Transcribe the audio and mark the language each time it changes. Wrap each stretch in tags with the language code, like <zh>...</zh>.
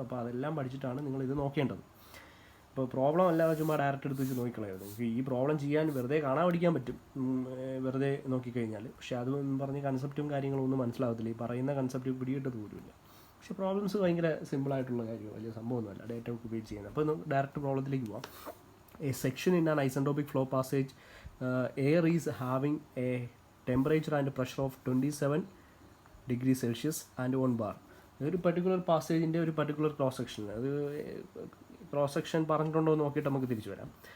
<ml>അപ്പോൾ അതെല്ലാം പഠിച്ചിട്ടാണ് നിങ്ങളിത് നോക്കേണ്ടത്. അപ്പോൾ പ്രോബ്ലം അല്ലാതെ ചുമ്മാ ഡയറക്റ്റ് എടുത്ത് വെച്ച് നോക്കിക്കളയരുത്. നിങ്ങൾക്ക് ഈ പ്രോബ്ലം ചെയ്യാൻ വെറുതെ കാണാൻ പഠിക്കാൻ പറ്റും, വെറുതെ നോക്കിക്കഴിഞ്ഞാൽ. പക്ഷേ അത് പറഞ്ഞ് കൺസെപ്റ്റും കാര്യങ്ങളും ഒന്നും മനസ്സിലാകത്തില്ല. ഈ പറയുന്ന കൺസെപ്റ്റ് പിടികിട്ടത് പോലുമില്ല. പക്ഷേ പ്രോബ്ലംസ് ഭയങ്കര സിമ്പിളായിട്ടുള്ള കാര്യമാണ്, വലിയ സംഭവമൊന്നുമല്ല ഡേറ്റ ഉപയോഗിച്ച് ചെയ്യുന്നത്. അപ്പോൾ ഡയറക്റ്റ് പ്രോബ്ലത്തിലേക്ക് പോകാം.</ml> <en>A section in an isentropic flow passage, air is having a temperature and pressure of 27 degrees Celsius and 1 bar.</en> <ml>ഒരു പർട്ടിക്കുലർ പാസേജിൻ്റെ ഒരു പർട്ടിക്കുലർ ക്രോസ് സെക്ഷൻ, അത് ക്രോസ് സെക്ഷൻ പറഞ്ഞിട്ടുണ്ടോ എന്ന് നോക്കിയിട്ട് നമുക്ക് തിരിച്ചു വരാം.</ml>